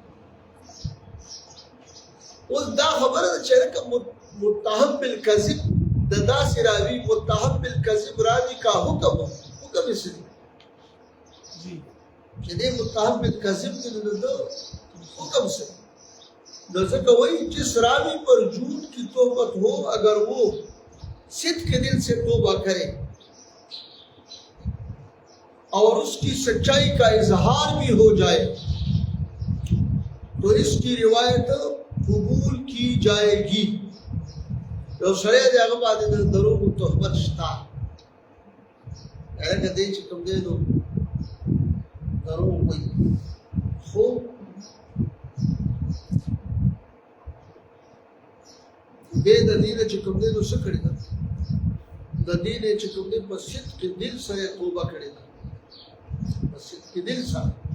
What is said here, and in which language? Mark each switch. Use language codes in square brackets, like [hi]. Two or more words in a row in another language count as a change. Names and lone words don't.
[ps] اوس دا خبره چې کوم متهم بالکذب د داسې راوي متهم بالکذب راوي کا حکم یې څه دی چې دې متهم بالکذب دې نو د حکم سے نو ځکه وایي [ur] جس راوی پر جھوٹ کی توبت ہو اگر وہ صدق کے دل سے توبہ کرے اور اس کی سچائی کا اظہار بھی ہو جائے تو اس کی روایت قبول کی جائے گی. [ps] یو سړی دی هغه باندې د دروغو تهمت شته هغه دې چې کوم دی نو دروغ وایي خو بے د دې چې کوم دی نو څه کړی ده د دې چې کوم دی په صدق دل سره توبه کړې ده په صدق دل سره